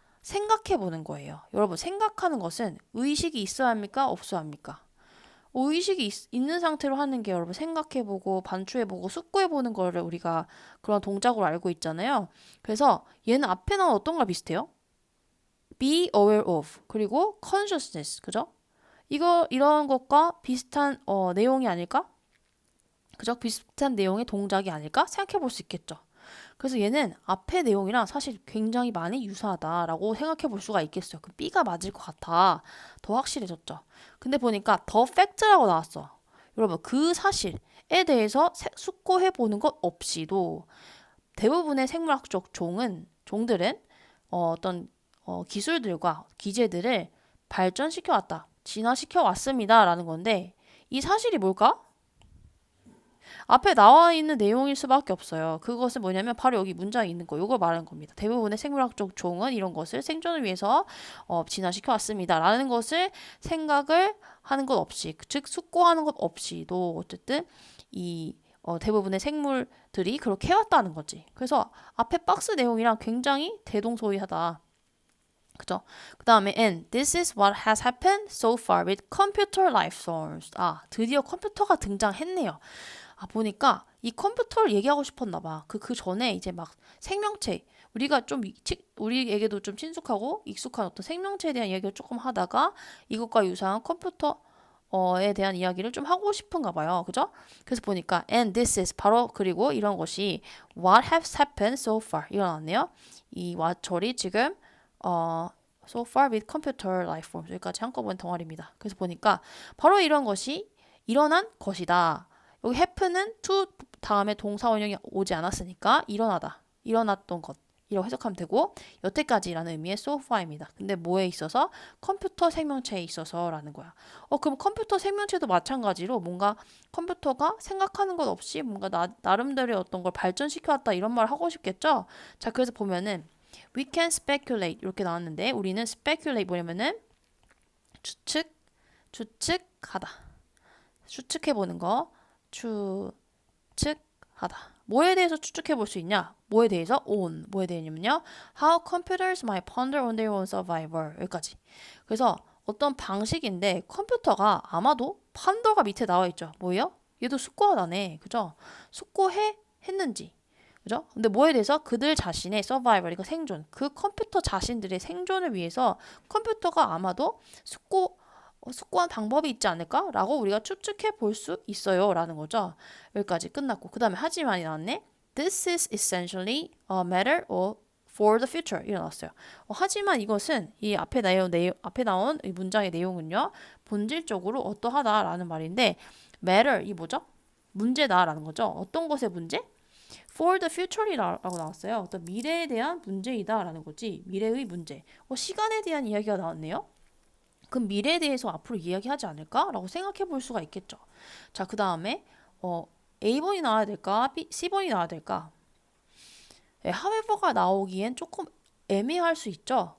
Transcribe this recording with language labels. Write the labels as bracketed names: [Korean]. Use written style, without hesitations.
[Korean] 생각해 보는 거예요. 여러분, 생각하는 것은 의식이 있어야 합니까? 없어야 합니까? 의식이 있는 상태로 하는 게 여러분 생각해보고 반추해보고 숙고해보는 거를 우리가 그런 동작으로 알고 있잖아요. 그래서 얘는 앞에 나온 어떤 걸 비슷해요? [English] be aware of [Korean] 그리고 [English] consciousness [Korean] 그죠? 이런 것과 비슷한 내용이 아닐까? 그죠? 비슷한 내용의 동작이 아닐까 생각해 볼 수 있겠죠. 그래서 얘는 앞의 내용이랑 사실 굉장히 많이 유사하다라고 생각해 볼 수가 있겠어요. 그 B가 맞을 것 같아. 더 확실해졌죠. 근데 보니까 더 팩트라고 나왔어. 여러분 그 사실에 대해서 숙고해 보는 것 없이도 대부분의 생물학적 종들은 어떤 기술들과 기제들을 발전시켜 왔다. 진화시켜 왔습니다라는 건데 이 사실이 뭘까? 앞에 나와 있는 내용일 수밖에 없어요. 그것은 뭐냐면 바로 여기 문장에 있는 거. 이걸 말하는 겁니다. 대부분의 생물학적 종은 이런 것을 생존을 위해서 진화시켜 왔습니다. 라는 것을 생각을 하는 것 없이, 즉 숙고하는 것 없이도 어쨌든 이 대부분의 생물들이 그렇게 해왔다는 거지. 그래서 앞에 박스 내용이랑 굉장히 대동소이하다. 그죠? 그 다음에 [English] and this is what has happened so far with computer life forms. [Korean] 드디어 컴퓨터가 등장했네요. 보니까 이 컴퓨터를 얘기하고 싶었나 봐. 그 전에 이제 막 생명체, 우리가 좀, 우리에게도 좀 친숙하고 익숙한 어떤 생명체에 대한 이야기를 조금 하다가 이것과 유사한 컴퓨터에 대한 이야기를 좀 하고 싶은가 봐요. 그죠? 그래서 보니까 [English] and this is [Korean] 바로 그리고 이런 것이 [English] what has happened so far [Korean] 일어났네요. 이 what절이 지금 [English] so far with computer life forms [Korean] 여기까지 한꺼번에 덩어리입니다. 그래서 보니까 바로 이런 것이 일어난 것이다. 여기 happen은 to 다음에 동사 원형이 오지 않았으니까 일어나다. 일어났던 것. 이라고 해석하면 되고 여태까지라는 의미의 so far입니다. 근데 뭐에 있어서? 컴퓨터 생명체에 있어서라는 거야. 그럼 컴퓨터 생명체도 마찬가지로 뭔가 컴퓨터가 생각하는 것 없이 뭔가 나름대로의 어떤 걸 발전시켜왔다 이런 말을 하고 싶겠죠? 자, 그래서 보면은 [English] we can speculate [Korean] 이렇게 나왔는데 우리는 speculate 뭐냐면은 추측하다. 추측해보는 거. 추측하다. 뭐에 대해서 추측해 볼 수 있냐? 뭐에 대해서? on. 뭐에 대해냐면요. [English] How computers might ponder on their own survival. [Korean] 여기까지. 그래서 어떤 방식인데 컴퓨터가 아마도 판더가 밑에 나와 있죠. 뭐예요? 얘도 숙고하다네. 그죠? 했는지. 그죠? 근데 뭐에 대해서? 그들 자신의 survival, 이거 생존. 그 컴퓨터 자신들의 생존을 위해서 컴퓨터가 아마도 숙고한 방법이 있지 않을까? 라고 우리가 추측해 볼 수 있어요. 라는 거죠. 여기까지 끝났고. 그 다음에 하지만이 나왔네. [English] This is essentially a matter for the future. [Korean] 일어났어요. 하지만 이것은 이 앞에 나온 이 문장의 내용은요. 본질적으로 어떠하다라는 말인데 matter, 이 뭐죠? 문제다라는 거죠. 어떤 것의 문제? [English] For the future [Korean] 이라고 나왔어요. 어떤 미래에 대한 문제이다라는 거지. 미래의 문제. 시간에 대한 이야기가 나왔네요. 그럼 미래에 대해서 앞으로 이야기하지 않을까라고 생각해 볼 수가 있겠죠. 자, 그 다음에 A번이 나와야 될까? C번이 나와야 될까? however가 나오기엔 조금 애매할 수 있죠.